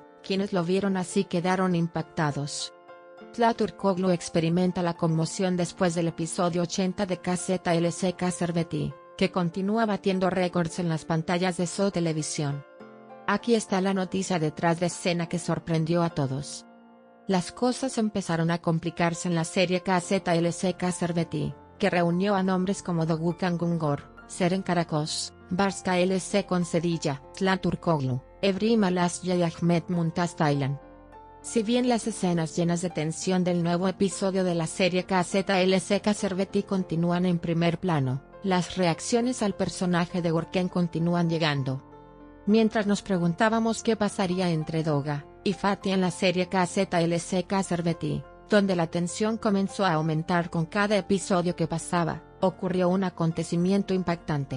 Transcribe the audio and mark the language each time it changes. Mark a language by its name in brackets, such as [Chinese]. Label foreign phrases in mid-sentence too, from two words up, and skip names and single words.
[Spanish] Quienes lo vieron así quedaron impactados. Zlaturkoglu experimenta la conmoción después del episodio 80 de KZLSK Serveti, que continúa batiendo récords en las pantallas de So Televisión. Aquí está la noticia detrás de escena que sorprendió a todos. Las cosas empezaron a complicarse en la serie KZLSK Serveti, que reunió a nombres como Doğukan Güngör, Seren Karakoz, Barska LC con Cedilla, Zlaturkoglu, Evrim Alasya y Ahmet Mumtaz Taylan. Si bien las escenas llenas de tensión del nuevo episodio de la serie KZLSK Serveti continúan en primer plano, las reacciones al personaje de Görkem continúan llegando. Mientras nos preguntábamos qué pasaría entre Doga y Fatih en la serie KZLSK Serveti, donde la tensión comenzó a aumentar con cada episodio que pasaba, ocurrió un acontecimiento impactante.